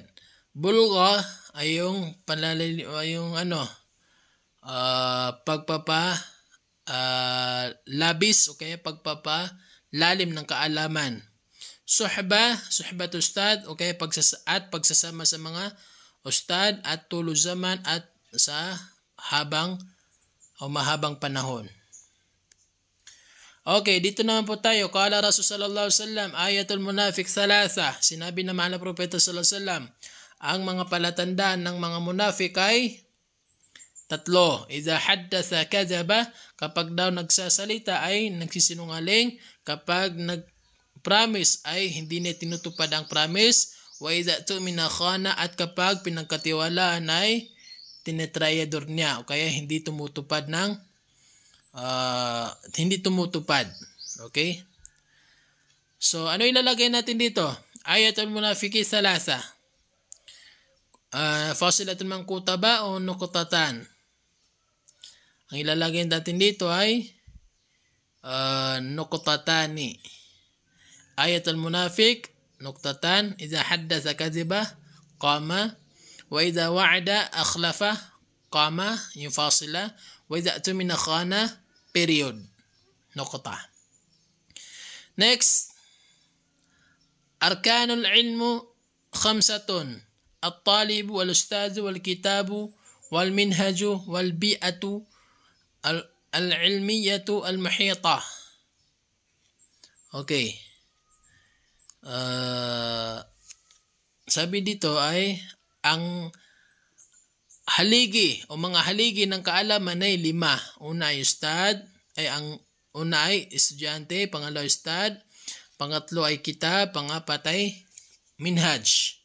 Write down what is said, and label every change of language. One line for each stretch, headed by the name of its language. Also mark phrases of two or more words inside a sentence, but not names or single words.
Filipino: Bulgha ay yung labis o kaya pagpapalalim ng kaalaman.
Arabic: صحبة أستاذ
Filipino: o kaya pagsasama sa mga ustad at
Arabic: طول زمان
Filipino: at sa mahabang panahon. Okay, dito naman po tayo.
Arabic: قال رسول صلى الله عليه وسلم، آية المنافق ثلاثة.
Filipino: Sinabi na mahal na propeta
Arabic: صلى الله عليه وسلم,
Filipino: ang mga palatandaan ng mga munafik ay 3.
Arabic: إذا حدث كذب,
Filipino: kapag daw nagsasalita ay nagsisinungaling, kapag nag-promise ay hindi niya tinutupad ang promise,
Arabic: وإذا اؤتمن خان,
Filipino: at kapag pinagkatiwalaan ay tinetrayador niya o kaya hindi tumutupad. Okay? So, ano ilalagay natin dito?
Arabic: آية المنافق ثلاثة. فاصلة منقوطة
Filipino: ba o
Arabic: nuqtatan?
Filipino: Ang ilalagay natin dito ay nuqtatani.
Arabic: آية المنافق نقطتان، إذا حدث كذب قمة، وإذا وعد أخلف قمة, yung fasila, وإذا اؤتمن خان,
English: period, nuqta. Next,
Arabic: أركان العلم 5. الطالب والأستاذ والكتاب والمنهج والبيئة العلمية المحيطة.
Filipino: Okay. Sabi dito ay ang haligi o mga haligi ng kaalaman ay 5. Una ay ustad, una ay estudyante, pangalawa ustad, pangatlo ay kitab, pangapat ay minhaj.